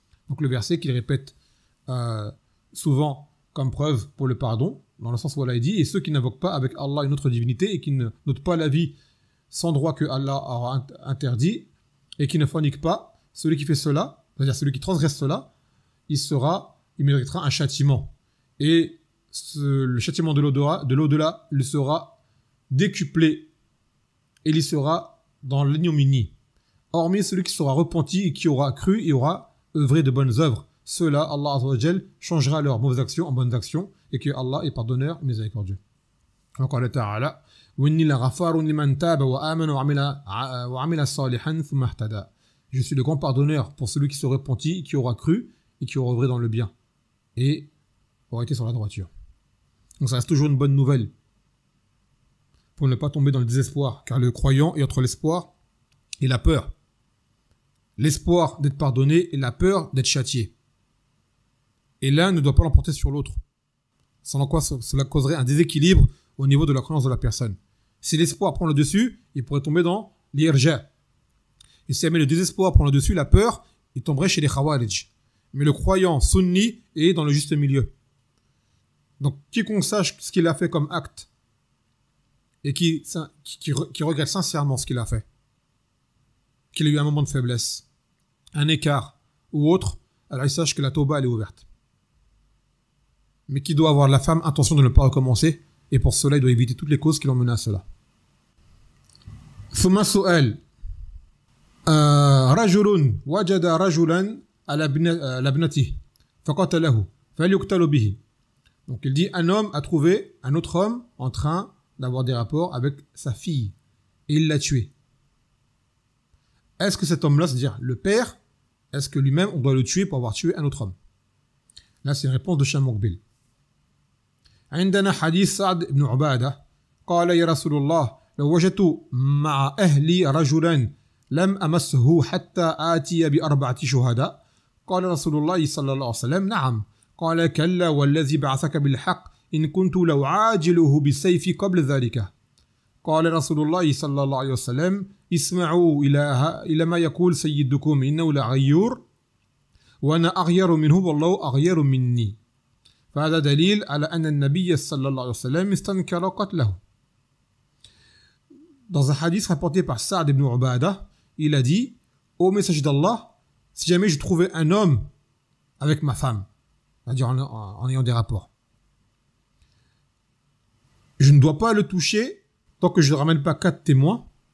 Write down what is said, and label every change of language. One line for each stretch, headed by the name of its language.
French: Donc le verset qu'il répète souvent comme preuve pour le pardon, dans le sens où Allah dit, et ceux qui n'invoquent pas avec Allah une autre divinité et qui ne notent pas la vie sans droit que Allah aura interdit et qui ne forniquent pas, celui qui fait cela, c'est-à-dire celui qui transgresse cela, il méritera un châtiment. Et le châtiment de l'au-delà lui sera décuplé et il sera dans l'ignominie. Hormis celui qui sera repenti et qui aura cru et aura œuvré de bonnes œuvres. Ceux-là, Allah Azza wa Jal changera leurs mauvaises actions en bonnes actions et que Allah est pardonneur et miséricordieux.
Arabic: وقال تعالى وإني لغفار لمن تاب وآمن وعمل صالحا ثم اهتدى.
French: Je suis le grand pardonneur pour celui qui se repentit, qui aura cru et qui aura œuvré dans le bien et aura été sur la droiture. Donc ça reste toujours une bonne nouvelle pour ne pas tomber dans le désespoir, car le croyant est entre l'espoir et la peur. L'espoir d'être pardonné et la peur d'être châtié. Et l'un ne doit pas l'emporter sur l'autre. Sans quoi cela causerait un déséquilibre au niveau de la croyance de la personne. Si l'espoir prend le dessus, il pourrait tomber dans l'irja. Et si jamais le désespoir prend le dessus, la peur, il tomberait chez les khawarij. Mais le croyant sunni est dans le juste milieu. Donc quiconque sache ce qu'il a fait comme acte et qui regrette sincèrement ce qu'il a fait, qu'il a eu un moment de faiblesse, un écart ou autre, alors il sache que la tauba elle est ouverte. Mais qui doit avoir la ferme intention de ne pas recommencer Et pour cela, il doit éviter toutes les causes qui l'ont mené à cela.
Arabic: ثم سؤال رجل وجد رجلا على ابنته فقتله فهل يقتل به.
French: Donc il dit, un homme a trouvé un autre homme en train d'avoir des rapports avec sa fille et il l'a tué. Est-ce que cet homme-là, c'est-à-dire le père, est-ce que lui-même on doit le tuer pour avoir tué un autre homme? Là c'est une réponse de Sham Muqbil.
Arabic: عندنا حديث سعد بن عبادة قال يا رسول الله لو وجدت مع أهلي رجلا لم أمسه حتى آتي بأربعة شهداء قال رسول الله صلى الله عليه وسلم نعم قال كلا والذي بعثك بالحق إن كنت لو عاجله بالسيف قبل ذلك قال رسول الله صلى الله عليه وسلم اسمعوا إلى ما يقول سيدكم إنه لغيور وأنا أغير منه والله أغير مني فهذا دليل على أن النبي صلى الله عليه وسلم استنكر قتله.
French: Dans un hadith rapporté par Sa'd ibn Ubadah, il a dit, ô messager d'Allah, si jamais je trouvais un homme avec ma femme, c'est-à-dire en ayant des rapports, je ne dois pas le toucher tant que je ne ramène pas 4 témoins.